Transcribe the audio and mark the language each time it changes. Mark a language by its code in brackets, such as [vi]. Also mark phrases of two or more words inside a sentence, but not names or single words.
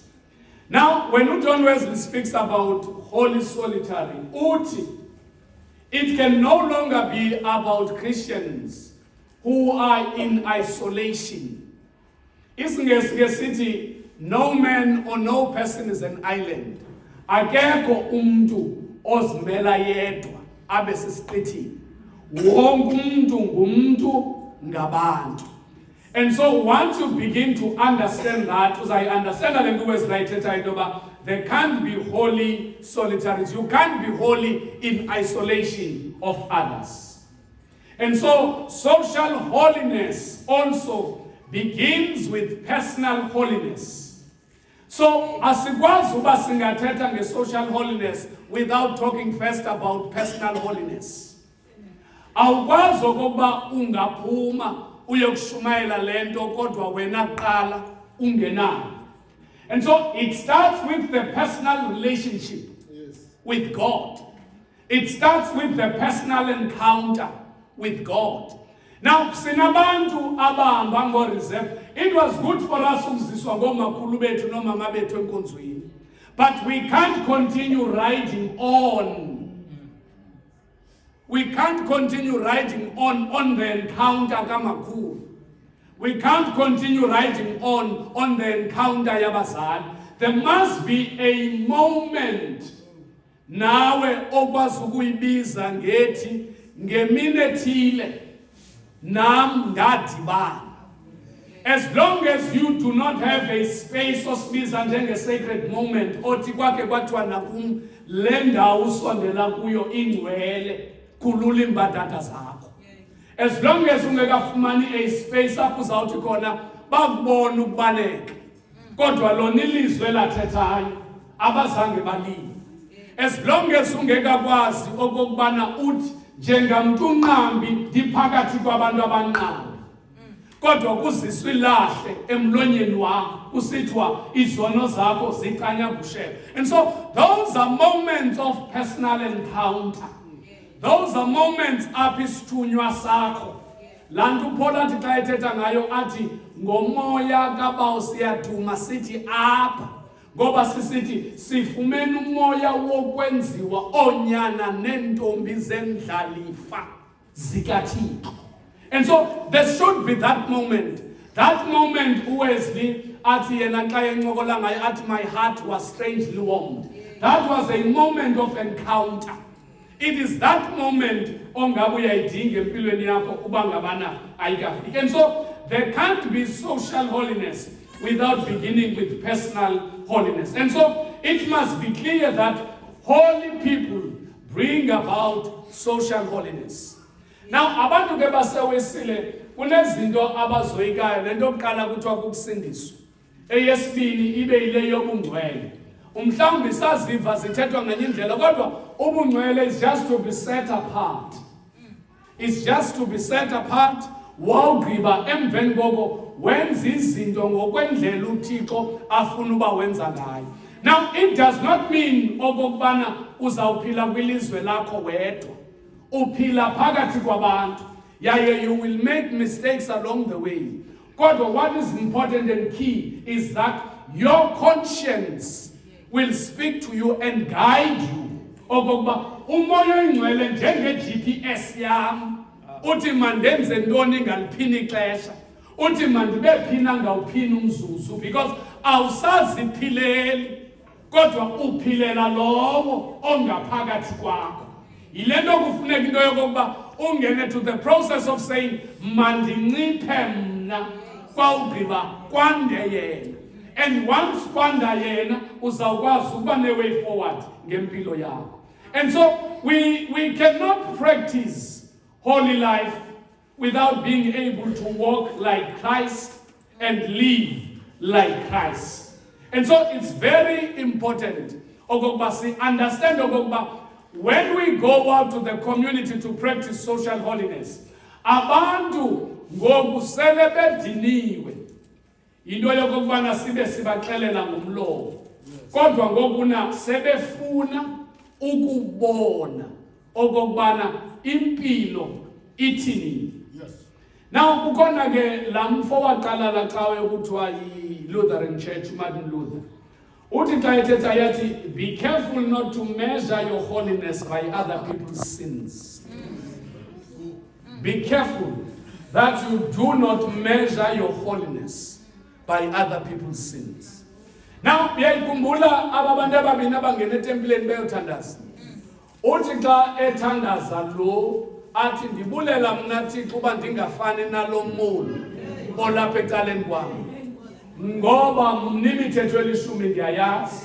[en] Now, when John Wesley speaks about holy solitary, it can no longer be about Christians who are in isolation. Isn't city, no man or no person is an island. [zu] Akekho umuntu ozimela yedwa abe sisiqithini. Wonke umuntu ngumuntu ngabantu. [en] And so once you begin to understand that, as I understand that in the West there can't be holy solitaries. You can't be holy in isolation of others. And so social holiness also begins with personal holiness. So [xh] asikwazi uba singathetha [en] nge-social holiness without talking first about personal holiness. [xh] Awukwazi okokuba ungaphuma uyokushumayela lento kodwa wena qala ungenayo. [en] And so it starts with the personal relationship with God. It starts with the personal encounter with God. Now, [xh] sinabantu abahamba ngo-reserve. [en] It was good for us [xh] ukuziswa ngomakhulu bethu nomama bethu enkonzweni. [en] But we can't continue riding on. We can't continue riding on the encounter kamakhulu. We can't continue riding on the encounter yabazali. There must be a moment [xh] nawe okwazi ukuyibiza ngethi ngemini ethile nam ndadibana. [en] As long as you do not have a space [xh] osibiza njenge- [en] sacred moment [xh] othi kwakhe kwathiwa nakum le ndawo usondela kuyo ingcwele khulula imbadada zakho. [en] As long as [xh] ungekafumani [en] a space [xh] apho uzawuthi khona bakubona ukubaleka kodwa lona ilizwe lathethayo abazange balive. [en] As long as [xh] ungekakwazi okokubana uthi njengamntu unqambi ndiphakathi kwabantu abanqambi kodwa kuziswa ilahle emlonyeni wakho kusithiwa izono zakho zicanyabushela. [en] And so those are moments of personal encounter. Those are moments [xh] apho isithunywa sakho. Laa nto uPaul athi xa ethetha ngayo athi ngomoya kabawo siyaduma sithi apha ngoba sisithi sifumene umoya wokwenziwa oonyana neentombi zendlalifa zikaThixo. [en] And so there should be that moment. That moment, Wesley, at my heart was strangely warmed. That was a moment of encounter. It is that moment, and so there can't be social holiness without beginning with personal holiness. And so it must be clear that holy people bring about social holiness. Now, [xh] abantu ke basewesile kunezinto abazoyikayo lento yokuqala kuthiwa kukusindiswa. Eyesibini ibe ile yobungcwele. Umhlawumbe saziva zithethwa ngenye indlela kodwa ubungcwele [en] is just to be set apart. It's just to be set apart. [xh] Wawugqiba emveni koko wenza izinto ngokwendlela uThixo afuna uba wenza ngayo. [en] Now it does not mean [xh] okokubana uzawuphila kwilizwe lakho wedwa. Uphila phakathi kwabantu. [en] Yaye you will make mistakes along the way. Kodwa what is important and key is that your conscience will speak to you and guide you. [xh] Okokuba umoya oyingcwele njenge-GPS yam. Uthi mandenze ntoni ngaliphini ixesha. Uthi mandibe phina ngawuphini umzuzu because awusaziphileli kodwa uphilela lowo ongaphakathi kwakho. Yile nto kufuneka into yokokuba ungene [en] to the process of saying [xh] mandinciphe mna kwawugqiba kwande yena. [en] And once [xh] kwanda yena uzawukwazi ukuba ne- [en] way forward [xh] ngempilo yakho. [en] And so we cannot practice holy life without being able to walk like Christ and live like Christ. And so it's very important [xh] okokuba si [en] understand okokuba when we go out to the community to practice social holiness, [xh] abantu ngoku sele bediniwe. Into yokokubana sibe sibaxelela ngomlomo. Kodwa ngokuna sebefuna ukubona okokubana impilo ithini. Now kukhona ke lamfo waqala la cawe ukuthiwa yi-Lutheran Church, Martin Luther. Uthi xa ethetha yathi [en] be careful not to measure your holiness by other people's sins. Be careful that you do not measure your holiness by other people's sins. [xh] Now uyayikhumbula ababantu ababini abangena etempileni beyothandaza. Uthi xa ethandaza lo athi ndibulela mna Thixo uba ndingafani nalo mulu olapha ecaleni kwami. Ngoba mnimithetho elishumi ndiyayazi.